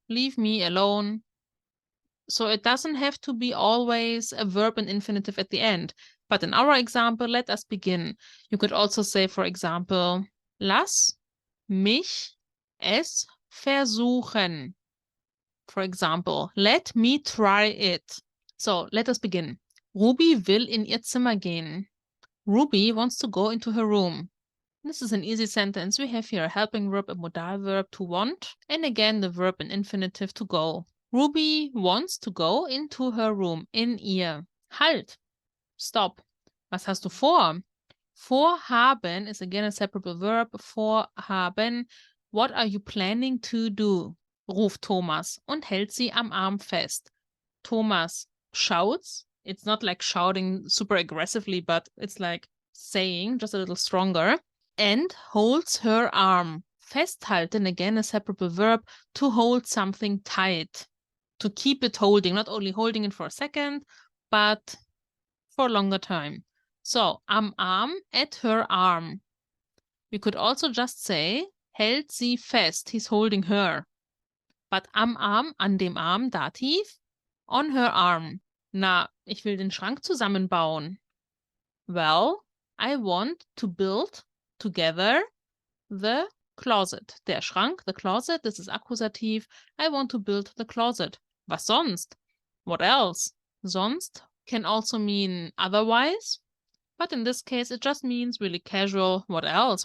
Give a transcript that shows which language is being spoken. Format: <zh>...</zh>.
<en>Leave me alone. So it doesn't have to be always a verb in infinitive at the end. But in our example, let us begin. You could also say, for example,</en> <de>lass mich es versuchen.</de> <en>For example, let me try it. So let us begin.</en> <de>Ruby will in ihr Zimmer gehen.</de> <en>Ruby wants to go into her room. This is an easy sentence. We have here a helping verb, a modal verb to want, and again the verb in infinitive to go. Ruby wants to go into her room.</en> <de>In ihr. Halt. Stop. Was hast du vor?</de> <en>Vorhaben is again a separable verb. Vorhaben. What are you planning to do?</en> <de>Ruft Thomas und hält sie am Arm fest.</de> <en>Thomas shouts. It's not like shouting super aggressively, but it's like saying, just a little stronger. And holds her arm. Festhalten, again a separable verb, to hold something tight. To keep it holding, not only holding it for a second, but for a longer time. So, am Arm, at her arm. We could also just say,</en> <de>hält sie fest,</de> <en>he's holding her.</en> <de>But am Arm, an dem Arm, Dativ,</de> <en>on her arm.</en> <de>Na, ich will den Schrank zusammenbauen.</de> <en>Well, I want to build together the closet.</en> <de>Der Schrank,</de> <en>the closet, this is Akkusativ. I want to build the closet.</en> <de>Was sonst?</de> <en>What else? Sonst can also mean otherwise, but in this case it just means really casual. What else?</en>